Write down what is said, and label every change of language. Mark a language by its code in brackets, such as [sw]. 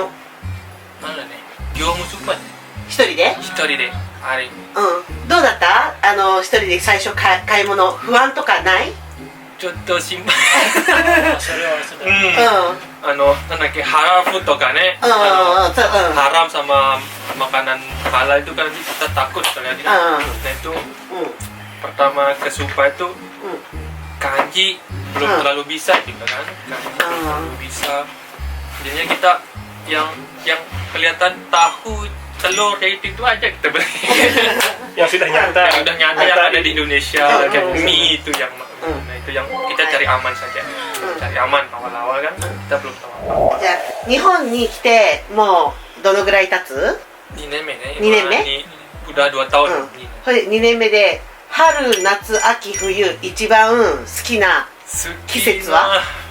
[ja] なんだね、業務スーパーで一人で一人であれどうだった一人で最初買い物不安とかない？ちょっと心配。それはそうだ。なんだっけ、ハラフとかね、そう [id] haram sama makanan halal itu kan kita takut sekali. Nah itu pertama ke supa itu kanji belum terlalu bisa gitu kan, kanji belum bisa. Jadinya kita yang kelihatan tahu telur kayak itu aja kita beli. Yang sudah nyata. Yang udah nyata yang ada di Indonesia kayak mie itu yang nah itu yang kita cari aman saja. Cari aman awal-awal kan kita belum tahu apa. [ja] じゃあ日本に来てもうどのぐらい経つ 2年目ね。 2年目 [id] Udah 2 tahun. [ja] これ2年目で春夏秋冬一番好きな季節は